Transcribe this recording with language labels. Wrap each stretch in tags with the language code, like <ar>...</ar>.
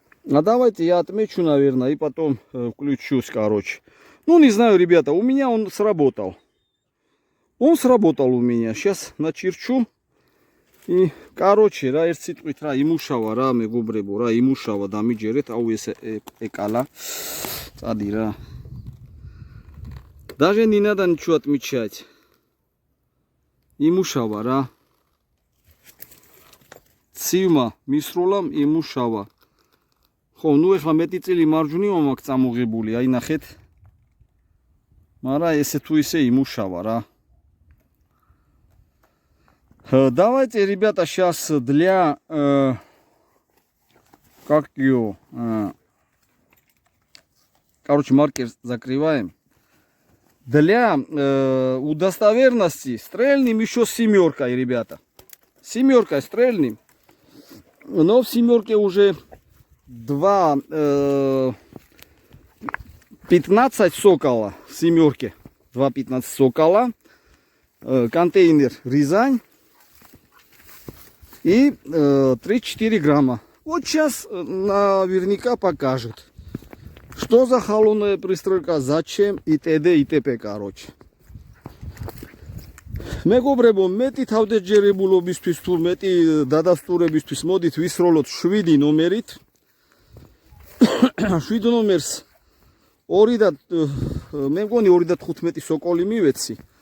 <ru>А давайте я отмечу, наверное, и потом включусь, короче. Ну, не знаю, ребята, у меня он сработал. Он сработал у меня. Сейчас начерчу. И, короче,</ru> <ka>რა ერთ სიტყვით რა იმუშავა რა მეგობრებო, რა იმუშავა დამიჯერეთ, აუ ეს ეკალა. Წადი რა.</ka> <ru>Даже не надо ничего отмечать.</ru> <ka>Იმუშავა რა. Цивმა მისროლამ იმუშავა. ხო, ნუ ეხლა მეტი წილი მარჯვნივ მაქვს წამოღებული, აი ნახეთ. მაგრამ ესე თუ ისე იმუშავა რა.</ka> <ru>Давайте, ребята, сейчас для как ее, короче, маркер закрываем. Для удостоверности стрельнем еще с семеркой, ребята. Семеркой стрельнем. Но в семерке уже 2,15 сокола в семерке. 2,15 сокола. Контейнер Рязань. И 3-4 грамма. Вот сейчас наверняка покажет, что за холодная пристройка, зачем и т.д. и т.п. короче.</ru> <ka>მეგობრებო, მეტი თავდაჯერებულობისთვის თუ მეტი დადასტურებისთვის მოდით ვისროლოთ 7 ნომერით. 7 ნომერს 2 და მე მგონი 2 და 15 სოკოლი მივეცი.</ka>